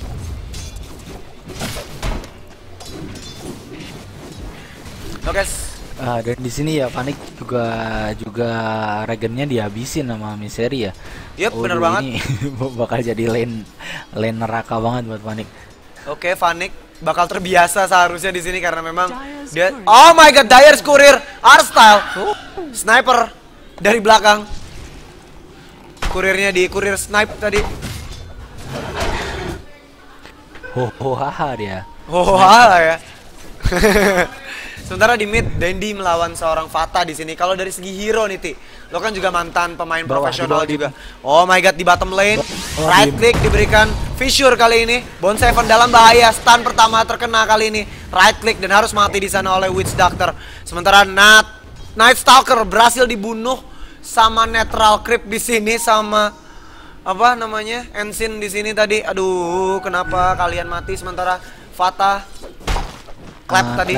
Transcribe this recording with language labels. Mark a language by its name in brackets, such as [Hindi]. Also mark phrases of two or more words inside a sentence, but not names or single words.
[Indonesian] Oke. Dan di sini ya Vanik juga regennya dihabisin sama Misery ya. Yep, bener banget. Ini bakal jadi lane neraka banget buat Vanik. Oke, Vanik bakal terbiasa seharusnya di sini karena memang dia. [English] Oh my god, [Indonesian] Dire's Courier, Arstyle, sniper dari belakang. Kurirnya di kurir snipe tadi. Haha dia. Ya. Sementara di mid, Dandy melawan seorang Vata di sini. Kalau dari segi hero nih, Ti, lo kan juga mantan pemain profesional juga. [English] Oh my god, [Indonesian] di [English] bottom lane, right click [Indonesian] diberikan Fissure kali ini. Bone Seven dalam bahaya, stun pertama terkena kali ini. [English] Right click [Indonesian] dan harus mati di sana oleh Witch Doctor. Sementara Night Stalker berhasil dibunuh sama Neutral Creep di sini sama apa namanya? Ensign di sini tadi. Aduh, kenapa kalian mati sementara Vata clap tadi.